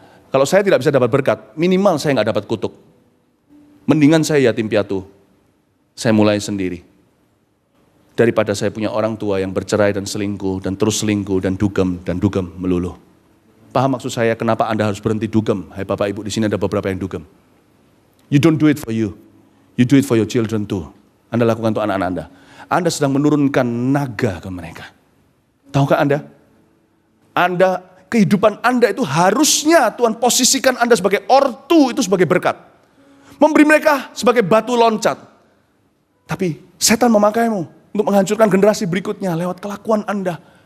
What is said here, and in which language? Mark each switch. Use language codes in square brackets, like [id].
[id] Kalau saya tidak bisa dapat berkat, minimal saya nggak dapat kutuk. Mendingan saya yatim piatu, saya mulai sendiri. Daripada saya punya orang tua yang bercerai dan selingkuh, dan terus selingkuh dan dugem melulu. Paham maksud saya kenapa Anda harus berhenti dugem? Hai Bapak Ibu, di sini ada beberapa yang dugem. [en] You don't do it for you, you do it for your children too. [id] Anda lakukan untuk anak-anak Anda. Anda sedang menurunkan naga ke mereka. Tahukah Anda? Kehidupan Anda itu harusnya Tuhan posisikan Anda sebagai ortu, itu sebagai berkat. Memberi mereka sebagai batu loncat. Tapi setan memakaimu untuk menghancurkan generasi berikutnya lewat kelakuan Anda.